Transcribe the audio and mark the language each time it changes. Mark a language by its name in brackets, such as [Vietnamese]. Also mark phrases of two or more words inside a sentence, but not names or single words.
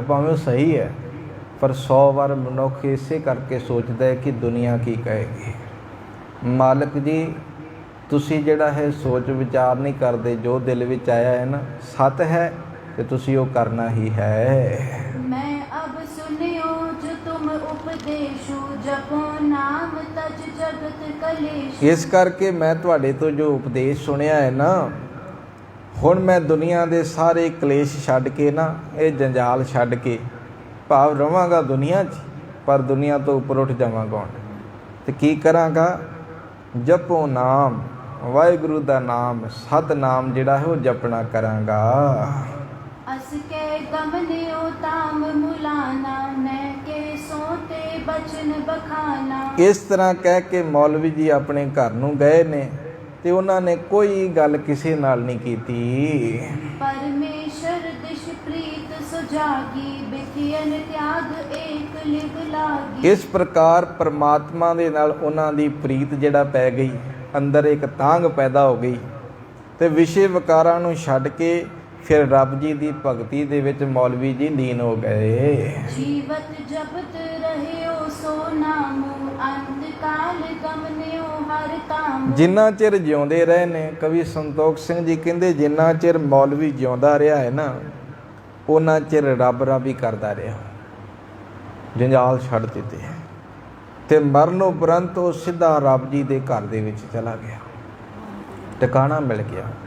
[Punjabi] ਭਾਵੇਂ ਉਹ ਸਹੀ ਹੈ, ਪਰ 100 ਵਾਰ ਮਨੁੱਖ ਇਸੇ ਕਰਕੇ ਸੋਚਦਾ ਹੈ ਕਿ ਦੁਨੀਆ ਕੀ ਕਹੇਗੀ। ਮਾਲਕ ਜੀ ਤੁਸੀਂ ਜਿਹੜਾ ਹੈ ਸੋਚ ਵਿਚਾਰ ਨਹੀਂ ਕਰਦੇ, ਜੋ ਦਿਲ ਵਿੱਚ ਆਇਆ ਹੈ ਨਾ ਸੱਤ ਹੈ ਤੇ ਤੁਸੀਂ ਉਹ ਕਰਨਾ ਹੀ ਹੈ। [Braj] मैं अब सुनियो जो तुम उपदेशु, जपो नाम तज जगत कलेश। [Punjabi] ਇਸ ਕਰਕੇ ਮੈਂ ਤੁਹਾਡੇ ਤੋਂ ਜੋ ਉਪਦੇਸ਼ ਸੁਣਿਆ ਹੈ ਨਾ, ਹੁਣ ਮੈਂ ਦੁਨੀਆ ਦੇ ਸਾਰੇ ਕਲੇਸ਼ ਛੱਡ ਕੇ ਨਾ, ਇਹ ਜੰਜਾਲ ਛੱਡ ਕੇ, ਭਾਵ ਰਵਾਂਗਾ ਦੁਨੀਆ 'ਚ, ਪਰ ਦੁਨੀਆ ਤੋਂ ਉੱਪਰ ਉੱਠ ਜਾਵਾਂਗਾ। ਤੇ ਕੀ ਕਰਾਂਗਾ? ਜਪੋ ਨਾਮ, ਵਾਹਿਗੁਰੂ ਦਾ ਨਾਮ, ਸਤਿਨਾਮ ਜਿਹੜਾ ਹੈ ਉਹ ਜਪਣਾ ਕਰਾਂਗਾ। [Braj] अस के गमनियो ताम मुलाना, मैं के सोते बचन बखाना। [Punjabi] ਇਸ ਤਰ੍ਹਾਂ ਕਹਿ ਕੇ ਮੌਲਵੀ ਜੀ ਆਪਣੇ ਘਰ ਨੂੰ ਗਏ ਨੇ ਤੇ ਉਹਨਾਂ ਨੇ ਕੋਈ ਗੱਲ ਕਿਸੇ ਨਾਲ ਨਹੀਂ ਕੀਤੀ। [Braj] परमेश्वर दिश प्रीत सुजागी, बिखियन त्याग एक लिग लागी। [Punjabi] ਇਸ ਪ੍ਰਕਾਰ ਪਰਮਾਤਮਾ ਦੇ ਨਾਲ ਉਹਨਾਂ ਦੀ ਪ੍ਰੀਤ ਜਿਹੜਾ ਪੈ ਗਈ, ਅੰਦਰ ਇੱਕ ਤਾਂਘ ਪੈਦਾ ਹੋ ਗਈ ਤੇ ਵਿਸ਼ੇ ਵਿਕਾਰਾਂ ਨੂੰ ਛੱਡ ਕੇ ਫਿਰ ਰੱਬ ਜੀ ਦੀ ਭਗਤੀ ਦੇ ਵਿੱਚ ਮੌਲਵੀ ਜੀ ਲੀਨ ਹੋ ਗਏ। [Braj] जीवत जपत रहियो सो नामो, अंत काल गमनियो हर तामो। [Punjabi] ਜਿੰਨਾ ਚਿਰ ਜਿਉਂਦੇ ਰਹੇ ਨੇ, ਕਵੀ ਸੰਤੋਖ ਸਿੰਘ ਜੀ ਕਹਿੰਦੇ ਜਿੰਨਾ ਚਿਰ ਮੌਲਵੀ ਜਿਉਂਦਾ ਰਿਹਾ ਹੈ ਨਾ, ਉਹਨਾਂ ਚਿਰ ਰੱਬ ਰੱਬ ਹੀ ਕਰਦਾ ਰਿਹਾ, ਜੰਜਾਲ ਛੱਡ ਦਿੱਤੇ। ਤੇ ਮਰਨ ਉਪਰੰਤ ਉਹ ਸਿੱਧਾ ਰੱਬ ਜੀ ਦੇ ਘਰ ਦੇ ਵਿੱਚ ਚਲਾ ਗਿਆ, ਟਿਕਾਣਾ ਮਿਲ ਗਿਆ।